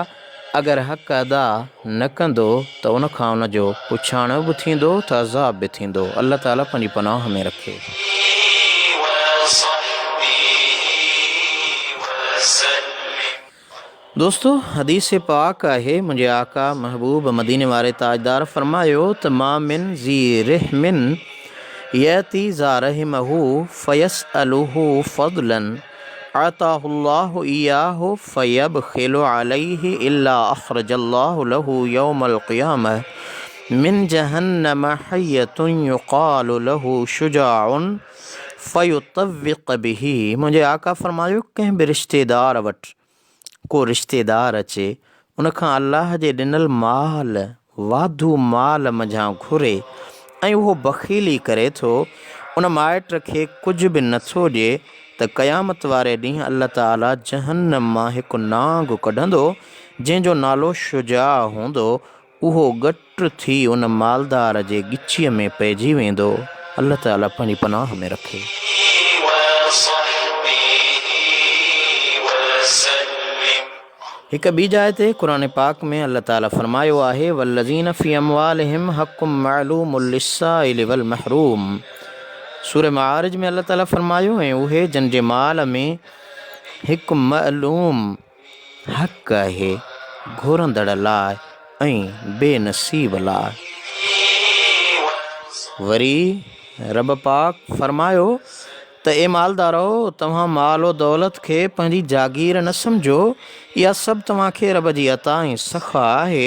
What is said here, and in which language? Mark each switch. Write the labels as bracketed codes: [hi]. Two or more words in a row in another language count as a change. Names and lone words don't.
[sd] अगरि हक़ अदा न कंदो त उन खां उनजो पुछाणो बि थींदो त अज़ाब बि थींदो। अल्लाह ताला पंहिंजी पनाह में रखे। दोस्तों, हदीस पाक आहे, मुंहिंजे आका महबूब मदीने वारे ताजदार फरमायो त [ar] ما من ذي رحم يأتي ذا رحمه فيسأله فضلا أعطاه الله إياه فيبخل عليه إلا أخرج الله له يوم القيامة من جهنم حية يقال له شجاع فيطوقه به, [sd] मुंहिंजे आका फरमायो कंहिं बि रिश्तेदार वटि को रिश्तेदार अचे, उनखां अलाह जे ॾिनल माल वाधू माल मझां घुरे ऐं उहो बख़ीली करे थो, उन माइट खे कुझु बि नथो ॾिए, त क़यामत वारे ॾींहुं अल्लाह ताला जहन्नम मां हिकु नांग कढंदो जंहिंजो नालो शुजा हूंदो। उहो गट थी उन मालदार जे ॻिचीअ में पइजी वेंदो। अल्लाह ताला पंहिंजी पनाह में रखे। हिकु ॿी जाइ ते क़ुर पाक में अल्लाह ताला फरमायो आहे, [ar] والذين في أموالهم حق معلوم للسائل والمحروم. [sd] सूरह मारिज में अल्लाह ताला फरमायो, ऐं उहे जन जे माल में हिकु मअलूम हक़ आहे घुरंदड़ लाइ ऐं बेनसीब लाइ। वरी रब पाक फरमायो त ए मालदारो, तव्हां मालो दौलत खे पंहिंजी जागीर न सम्झो, इहा सभु तव्हांखे रब जी अता ऐं सख़ा आहे।